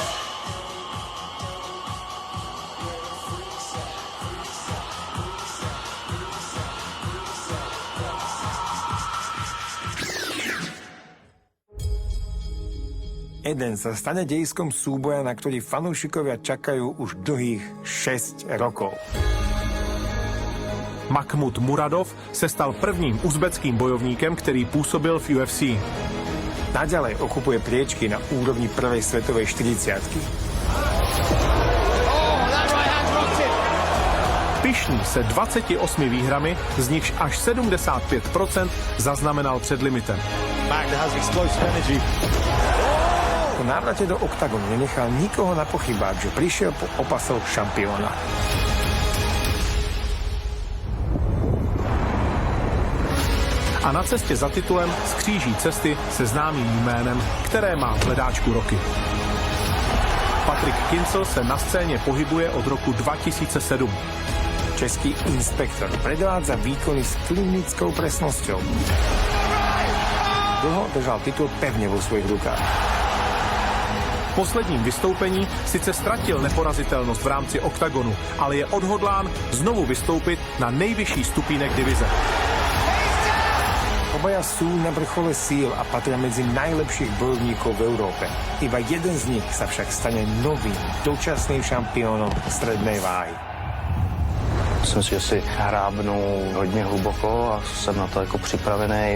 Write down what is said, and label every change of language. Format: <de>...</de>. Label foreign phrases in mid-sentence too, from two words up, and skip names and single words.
<sk>Jeden sa stane dejiskom súboja, na ktorý fanúšikovia čakajú už dlhých 6 rokov.</sk> <cs>Makhmud Muradov se stal prvním uzbeckým bojovníkem, který působil v UFC.</cs> <sk>Naďalej okupuje priečky na úrovni prvej svetovej 40-ky.</sk> <cs>Pyšný se 28 výhrami, z nichž až 75% zaznamenal před limitem.</cs> <sk>Po návrate do oktagonu nenechal nikoho na pochybách, že prišiel po opasok šampióna.</sk> <cs>A na cestě za titulem skříží cesty se známým jménem, které má v hledáčku roky. Patrick Kinsel se na scéně pohybuje od roku 2007.</cs> <sk>Český inspektor predvádza výkony s klinickou presnosťou. Dlho držal titul pevne vo svojich rukách.</sk> <cs>V posledním vystoupení sice ztratil neporazitelnost v rámci oktagonu, ale je odhodlán znovu vystoupit na nejvyšší stupínek divize.</cs> <sk>Obaja sú na vrchole síl a patria medzi najlepších bojovníkov v Európe. Iba jeden z nich sa však stane novým, dočasným šampiónom strednej váhy.</sk> <cs>Myslím si, že si hrábnu hodně hluboko a jsem na to jako připravený.</cs>